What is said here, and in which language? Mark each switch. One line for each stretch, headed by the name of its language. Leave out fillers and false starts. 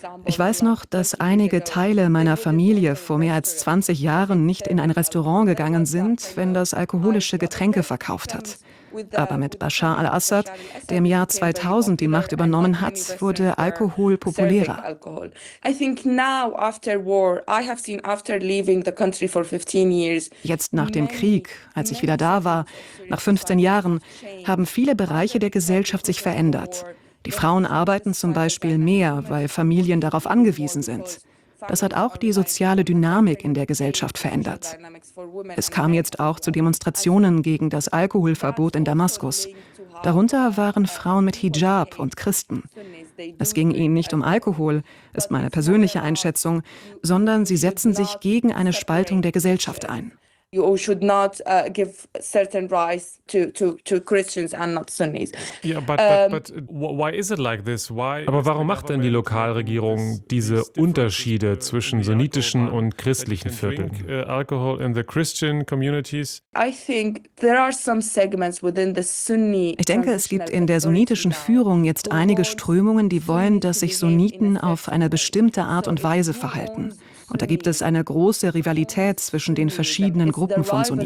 German: Ich weiß noch, dass einige Teile meiner Familie vor mehr als 20 Jahren nicht in ein Restaurant gegangen sind, wenn das alkoholische Getränke verkauft hat. Aber mit Bashar al-Assad, der im Jahr 2000 die Macht übernommen hat, wurde Alkohol populärer.
English: I think now after war, I have seen after leaving the country for 15 years.
German: Jetzt nach dem Krieg, als ich wieder da war, nach 15 Jahren, haben viele Bereiche der Gesellschaft sich verändert. Die Frauen arbeiten zum Beispiel mehr, weil Familien darauf angewiesen sind. Das hat auch die soziale Dynamik in der Gesellschaft verändert. Es kam jetzt auch zu Demonstrationen gegen das Alkoholverbot in Damaskus. Darunter waren Frauen mit Hijab und Christen. Es ging ihnen nicht um Alkohol, ist meine persönliche Einschätzung, sondern sie setzen sich gegen eine Spaltung der Gesellschaft ein.
English: You should not give certain rights to Christians and not Sunnis. Yeah, but why is it like this? Why?
German: Aber warum macht denn die Lokalregierung diese Unterschiede zwischen sunnitischen und christlichen Vierteln?
English: Alcohol in the Christian communities. I think there are some segments within the Sunni.
German: Ich denke, es gibt in der sunnitischen Führung jetzt einige Strömungen, die wollen, dass sich Sunniten auf eine bestimmte Art und Weise verhalten. Und da gibt es eine große Rivalität zwischen den verschiedenen Gruppen von